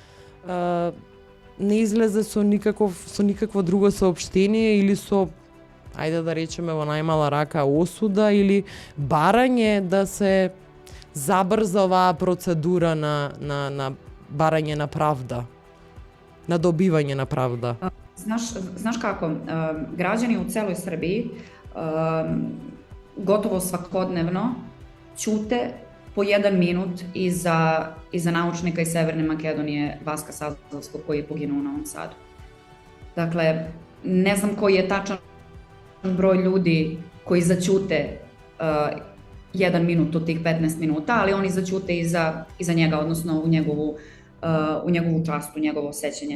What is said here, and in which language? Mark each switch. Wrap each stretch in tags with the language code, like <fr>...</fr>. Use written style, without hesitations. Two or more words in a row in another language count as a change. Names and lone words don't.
<mk>не излезе со никакво друго соопштение или со, ајде да речеме во најмала рака, осуда или барање да се забрза оваа процедура на барање на правда, на добивање на правда.</mk> <sr>Znaš kako, građani u celoj Srbiji gotovo svakodnevno ćute po 1 minut iza naučnika iz Severne Makedonije Vaska Sazovskog koji je poginuo u Novom Sadu. Dakle, ne znam koji je tačan broj ljudi koji zaćute 1 minut od tih 15 minuta, ali oni zaćute iza njega, odnosno u njegovu čast, u njegovo sećanje.</sr>